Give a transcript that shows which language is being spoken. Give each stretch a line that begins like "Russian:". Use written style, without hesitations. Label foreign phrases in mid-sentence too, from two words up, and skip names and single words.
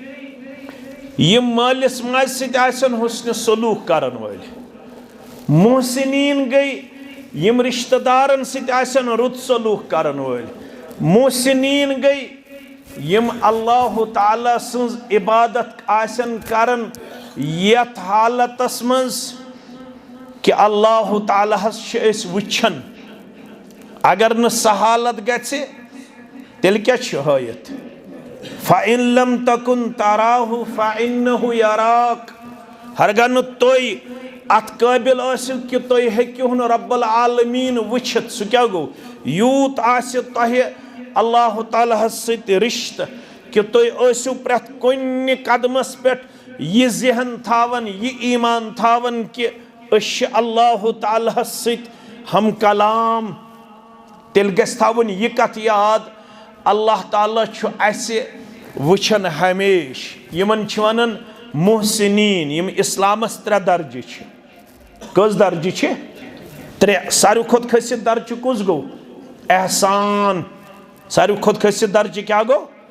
Kashmiri: यम मालिस माज सित आसन हुस्न सलूक करन वाले मुहसिनीन गई यम रिश्तेदारन सित आसन रुत सलूक करन वाले मुहसिनीन गई यम अल्लाह ताला सज इबादत आसन करन यथ हालतस मज कि अल्लाह ताला हस वुछन अगर न सहालत गछे तेल क्या हयत
Arabic: فإن لم تكن تراه فإنه يراك
Kashmiri: हरगन तोय अत काबिल आसिल कि तोय हेक्यु न
Arabic: رب العالمين
Kashmiri: वुछत सु क्या गो यूत आसि तोहे अल्लाह ताला सत रिश्त कि तोय आसिउ प्रथ कुन कदमस पेट ये ज़हन थावन ये ईमान थावन कि अश अल्लाह ताला सत हम कलाम तेल गस थावन ये कथ याद अल्लाह ताला छु ऐसे वुछन हमेश यमन छु वनन मुहसिनीन यम इस्लामस 3 दर्जे छ कस दर्जे छ 3 सारु खुद खसित दर्जे कुस गो एहसान सारु खुद खसित दर्जे क्या गो